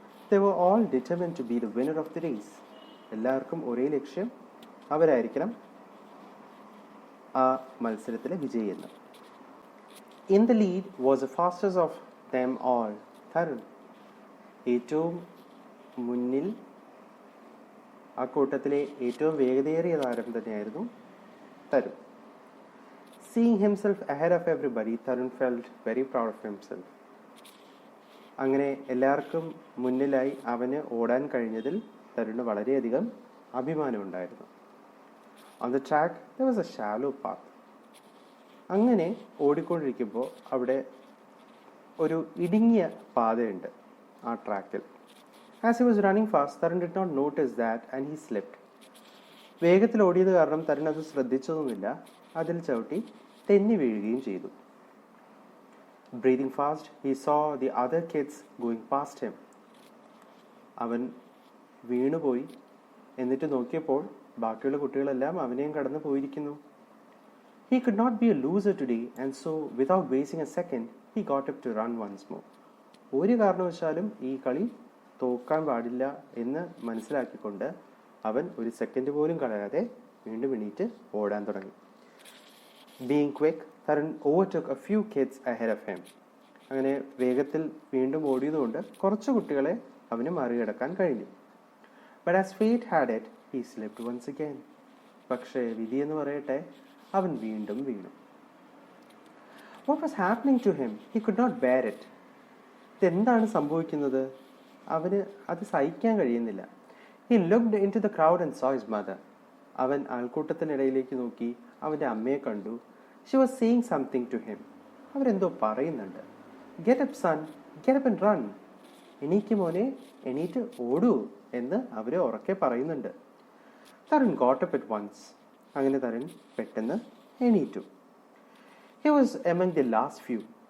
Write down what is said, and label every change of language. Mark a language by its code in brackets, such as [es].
[en] They were all determined to be the winner of the race. [ml] എല്ലാവർക്കും ഒരേ ലക്ഷ്യം, അവരായിരിക്കണം ആ മത്സരത്തിലെ വിജയിയെന്ന്. [en] In the lead was the fastest of them all, Tarun. [ml] ഏറ്റവും മുന്നിൽ, ആ കൂട്ടത്തിലെ ഏറ്റവും വേഗതയേറിയ താരം തന്നെയായിരുന്നു Tarun. [en] Seeing himself ahead of everybody, Tarun felt very proud of himself. [ml] അങ്ങനെ എല്ലാവർക്കും മുന്നിലായി അവന് ഓടാൻ കഴിഞ്ഞതിൽ തരുണ് വളരെയധികം അഭിമാനമുണ്ടായിരുന്നു. [en] On the track there was a shallow path. [ml] അങ്ങനെ ഓടിക്കൊണ്ടിരിക്കുമ്പോൾ അവിടെ ഒരു ഇടുങ്ങിയ പാതയുണ്ട് ആ ട്രാക്കിൽ. [en] As he was running fast, Tarun did not notice that and he slipped. [ml] വേഗത്തിൽ ഓടിയത് കാരണം തരുൺ അത് ശ്രദ്ധിച്ചതുമില്ല. അതിൽ ചവിട്ടി തെന്നി വീഴുകയും ചെയ്തു. [en] Breathing fast, he saw the other kids going past him. [ml] അവൻ വീണുപോയി. എന്നിട്ട് നോക്കിയപ്പോൾ ബാക്കിയുള്ള കുട്ടികളെല്ലാം അവനെയും കടന്നു പോയിരിക്കുന്നു. [en] He could not be a loser today, and so without wasting a second, he got up to run once more. [ml] ഒരു കാരണവശാലും ഈ കളി തോക്കാൻ പാടില്ല എന്ന് മനസ്സിലാക്കിക്കൊണ്ട് അവൻ ഒരു സെക്കൻഡ് പോലും കളയാതെ വീണ്ടും എണീറ്റ് ഓടാൻ തുടങ്ങി. [en] Being quick, Tarun overtook a few kids ahead of him. [ml] അങ്ങനെ വേഗത്തിൽ വീണ്ടും ഓടിയതുകൊണ്ട് കുറച്ച് കുട്ടികളെ അവന് മറികടക്കാൻ കഴിഞ്ഞു. [en] But as fate had it, he slipped once again. [ml] പക്ഷേ വിധി എന്ന് പറയട്ടെ, അവൻ വീണ്ടും വീണു. [en] What was happening to him? He could not bear it. [ml] ഇതെന്താണ് സംഭവിക്കുന്നത്? അവന് അത് സഹിക്കാൻ കഴിയുന്നില്ല. [en] He looked into the crowd and saw his mother. [ml] അവൻ ആൾക്കൂട്ടത്തിനിടയിലേക്ക് നോക്കി അവൻ്റെ അമ്മയെ കണ്ടു. [en] She was saying something to him. [ml] അവരെന്തോ പറയുന്നുണ്ട്. [en] Get up son, get up and run. [ml] എണീക്ക് മോനെ, എണീറ്റ് ഓടൂ എന്ന് അവരെ ഉറക്കെ പറയുന്നുണ്ട്. [en] Tarun got up at once. [ml] അങ്ങനെ തരുൺ പെട്ടെന്ന് എണീറ്റു. [en] He was among the last few.